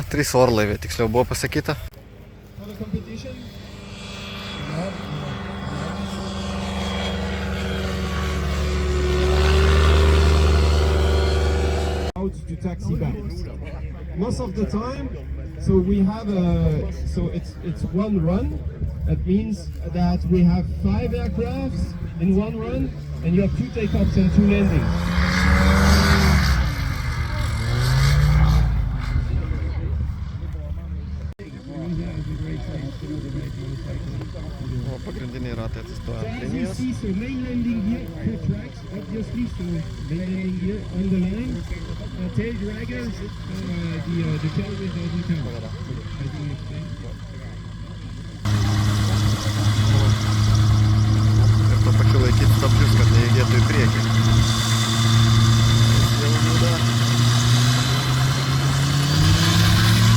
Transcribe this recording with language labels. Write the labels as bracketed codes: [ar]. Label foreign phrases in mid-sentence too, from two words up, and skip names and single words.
[lt] 3 orlaiviai, tiksliau buvo pasakyta. [en] To taxi back. Most of the time, so we have it's one run. That means that we have 5 aircrafts in one run, and you have 2 takeoffs and 2 landings. [lt] Pagrindiniai ratai atsistoja ant linijos. [en] So main landing gear, 4 tracks, obviously, so main landing gear on the line, tail draggers, the tail with the tail. [lt] Ir tuo pačiu laikyti stabdžius, kad neįdėtų į priekį. Jau juda.